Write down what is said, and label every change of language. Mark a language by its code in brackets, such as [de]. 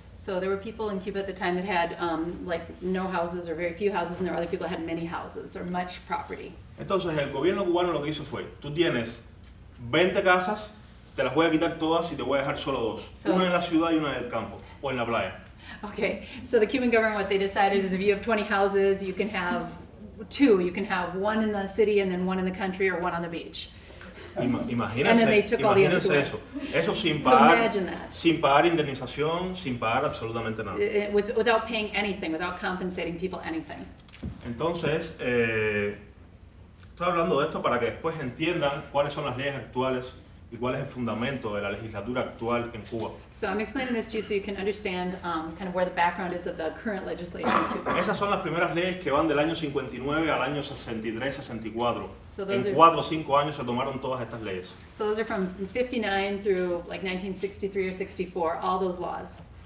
[en] So there were people in Cuba at the time that had like no houses or very few houses, and there were other people that had many houses or much property. [es] Entonces el gobierno cubano lo que hizo fue, tú tienes 20 casas, te las voy a quitar todas y te voy a dejar solo dos. [en] So- [es] Una en la ciudad y una en el campo o en la playa. [en] Okay, so the Cuban government, what they decided is if you have 20 houses, you can have two. You can have one in the city and then one in the country or one on the beach. [es] Imagínense, [en] And then they took all the others [es] imagínense [en] away. [es] eso sin [en] So [es] pagar, [en] imagine that. [es] sin pagar indemnización, sin pagar absolutamente nada. [en] Without paying anything, without compensating people anything. [es] Entonces, estoy hablando de esto para que después entiendan cuáles son las leyes actuales y cuál es el fundamento de la legislatura actual en Cuba. [en] So I'm explaining this to you so you can understand kind of where the background is of the current legislation in Cuba. [es] Esas son las primeras leyes que van del año 59 al año 63, 64. [en] So those [es] En [en] are- [es] 4 o 5 años se tomaron todas estas leyes. [en] So those are from 59 through like 1963 or 64, all those laws.